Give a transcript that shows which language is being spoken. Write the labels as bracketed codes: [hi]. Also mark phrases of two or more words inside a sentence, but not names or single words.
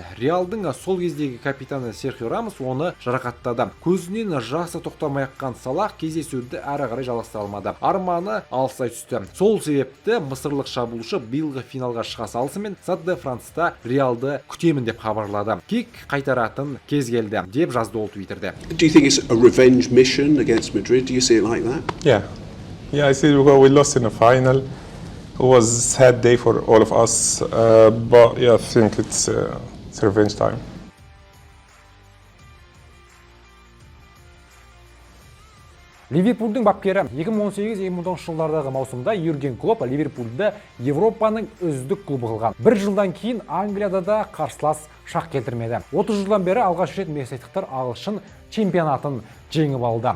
[kk] Реалдың сол кездегі капитаны Серхио Рамос оны жарақаттады. Көзінен жасы тоқтамай аққан Салах кездесуді әрі қарай жалғастыра алмады. Арманы алыстай түсті. Сол себепті мысырлық шабуылшы биылғы финалға шыға салысымен Стад де Франста Реалды күтемін деп хабарлады. Кек қайтаратын кез келді деп жазды ол Твиттерде. [en] Do you think it's a revenge mission against Madrid? Do you see it like that? Yeah, I see it because we lost in the final. It was a sad day for all of us, but yeah, I think it's revenge time. [kk] Ливерпульдің бапкері 2018-2019 жылдардағы маусымда Юрген Клопп Ливерпульді Европаның үздік клубы қылған. Бір жылдан кейін Англияда да қарсылас шақ келтірмеді. 30 жылдан бері алғаш рет мерсейдіктер ағылшын чемпионатын жеңіп алды.